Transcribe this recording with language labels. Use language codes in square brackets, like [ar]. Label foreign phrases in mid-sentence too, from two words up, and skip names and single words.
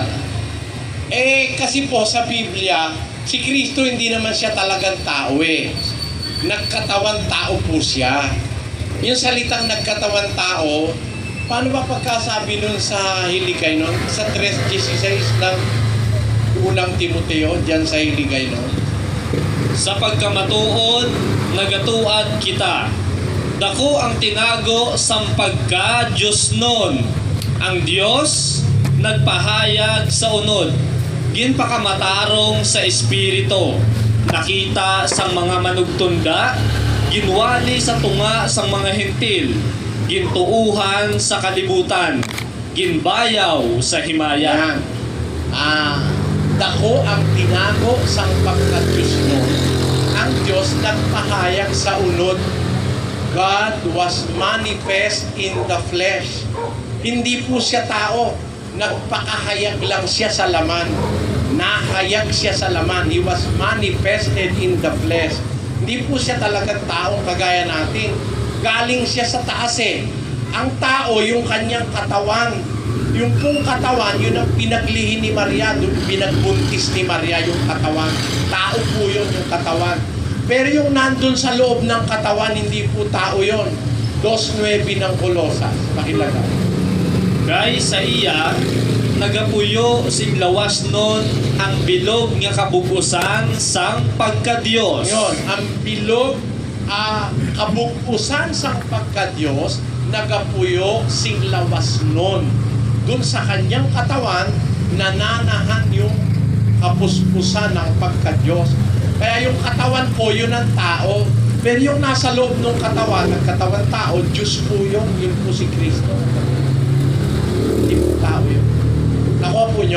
[tl] Kasi po sa Biblia, si Kristo hindi naman siya talagang tao eh. Nagkatawan tao po siya. Yung salitang nagkatawan tao, paano ba pagkasabi nun sa Hiligay nun? Sa 3:16 ng unang Timoteo, dyan sa Hiligay nun. [hil] Sa pagkamatuod, nagatuad kita. Dako ang tinago sang pagka Diyos nun. Ang Diyos nagpahayag sa unod. Ginpakamatarong sa espiritu. Nakita sang mga manugtunda. Ginwali sa tunga sang mga hentil. Gintuuhan sa kalibutan. Ginbayaw sa himaya. [tl] Yan. [hil] Dako ang tinago sang pagka-Diyos mo. Ang Diyos nagpahayag sa unod. [en] God was manifest in the flesh. [tl] Hindi po siya tao. Nagpakahayag lang siya sa laman. Nahayag siya sa laman. [en] He was manifested in the flesh. [tl] Hindi po siya talagang taong kagaya natin. Galing siya sa taas eh. Ang tao, yung kanyang katawan. Yung pong katawan, yun ang pinaglihi ni Maria. Pinagbuntis ni Maria yung katawan. Tao po yun, yung katawan. Pero yung nandun sa loob ng katawan, hindi po tao yun. 2:9 ng Kolosas. Pakilagay. [hil] Kay sa iya, nagapuyo sing lawas nun ang bilog nga kabubusan sang pagka-Diyos. Ngayon, ang bilog kabukusan sang pagka-Diyos, nagapuyo sing lawas nun. [tl] Dun sa kanyang katawan, nananahan yung kapuspusan ng pagka-Diyos. Kaya yung katawan po, yun ang tao. Pero yung nasa loob ng katawan, ng katawan tao, Diyos po yun po si Kristo. Hindi po tao yun. Nakuha po nyo?